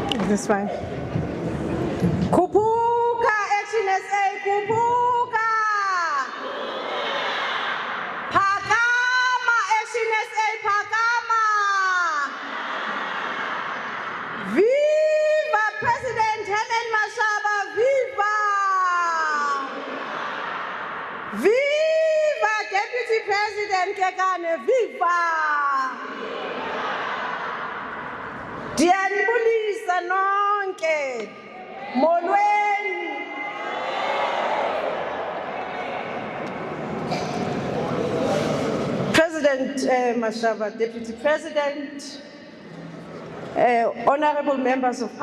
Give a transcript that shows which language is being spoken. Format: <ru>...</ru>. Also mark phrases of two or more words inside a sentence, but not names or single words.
<en>This fine.</en> <xh>Kupuka, ActionSA, kupuka. Pakama, ActionSA, pakama.</xh> <en>Viva President Herman Mashaba, viva. Viva Deputy President Kekane, viva.</en> <xh>Dianibulisa nonke, molweni.</xh> <en>President Mashaba, Deputy President, honorable members of</en>